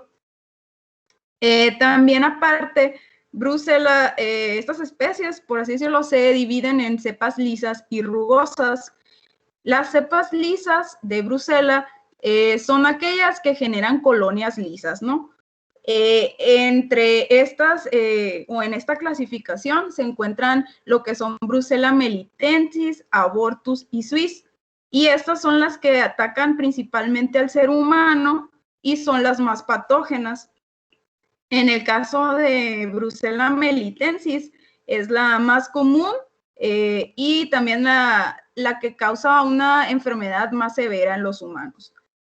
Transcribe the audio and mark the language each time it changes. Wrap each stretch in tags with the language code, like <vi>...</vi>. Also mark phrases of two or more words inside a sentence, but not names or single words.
<es>También aparte, Brucella, estas especies, por así decirlo, se dividen en cepas lisas y rugosas. Las cepas lisas de Brucella son aquellas que generan colonias lisas, ¿no? Entre estas, o en esta clasificación, se encuentran lo que son Brucella melitensis, abortus y suis, y estas son las que atacan principalmente al ser humano y son las más patógenas. En el caso de Brucella melitensis, es la más común y también la que causa una enfermedad más severa en los humanos.</es>